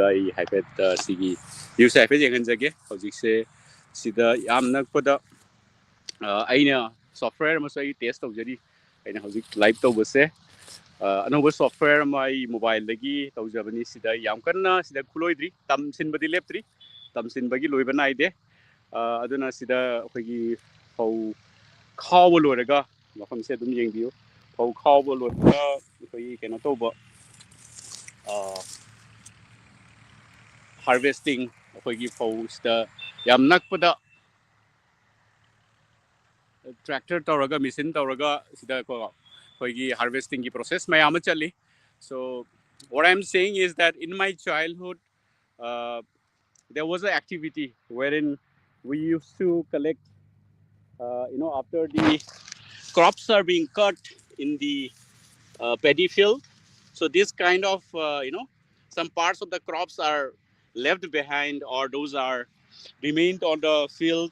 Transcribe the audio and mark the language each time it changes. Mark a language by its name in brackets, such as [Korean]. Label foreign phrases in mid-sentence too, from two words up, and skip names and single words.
[Manipuri] ꯑꯩ ꯍꯥꯏꯐꯦꯠ ꯁꯤꯒꯤ ꯚ꯭ꯌꯨꯁꯦ ꯍꯥꯏꯐꯦꯠ ꯌꯦꯡꯍꯟꯖꯒꯦ ꯍꯧꯖꯤꯛꯁꯦ ꯁꯤꯗ ꯌꯥꯝ ꯅꯛꯄꯗ ꯑꯩꯅ ꯁꯣꯐꯋꯦꯌꯔ ꯑꯃꯁꯨ ꯑꯩ ꯇꯦꯁ ꯇꯧꯖꯔꯤ ꯑꯩꯅ ꯍꯧꯖꯤꯛ ꯂꯥꯏꯚ ꯇꯧꯕꯁꯦ ꯑꯅꯧꯕ ꯁꯣꯐꯋꯦꯌꯔ ꯑꯃ ꯑꯩ ꯃꯣꯕꯥꯏꯜꯗꯒꯤ ꯇꯧꯖꯕꯅꯤ ꯁꯤꯗ ꯌꯥꯝ ꯀꯟꯅ ꯁꯤꯗ ꯈꯨꯠꯂꯣꯏꯗ꯭ꯔꯤ ꯇꯝꯁꯤꯟꯕꯗꯤ ꯂꯦꯞꯇ꯭ꯔꯤ ꯇꯝꯁꯤꯟꯕꯒꯤ ꯂꯣꯏꯕ ꯅꯥꯏꯗꯦ ꯑꯗꯨꯅ ꯁꯤꯗ ꯑꯩꯈꯣꯏꯒꯤ ꯐꯧ ꯈꯥꯎꯕ ꯂꯣꯏꯔꯒ ꯃꯐꯝꯁꯦ ꯑꯗꯨꯝ ꯌꯦꯡꯕꯤꯌꯨ ꯐꯧ ꯈꯥꯎꯕ ꯂꯣꯏꯔꯒ ꯑꯩꯈꯣꯏꯒꯤ ꯀꯩꯅꯣ ꯇꯧꯕ harvesting ꯑꯩꯈꯣꯏꯒꯤ ꯐꯧꯁꯤꯗ ꯌꯥꯝ ꯅꯛꯄꯗ ꯇ꯭ꯔꯦꯛꯇꯔ ꯇꯧꯔꯒ ꯃꯦꯆꯤꯟ ꯇꯧꯔꯒ ꯁꯤꯗ ꯑꯩꯈꯣꯏꯒꯤ harvestingꯒꯤ process ꯃꯌꯥꯝ ꯑꯃ ꯆꯠꯂꯤ [English] so what I'm saying is that in my childhood there was an activity wherein we used to collect after the crops are being cut in the paddy field. So this kind of, some parts of the crops are left behind or those are remained on the field.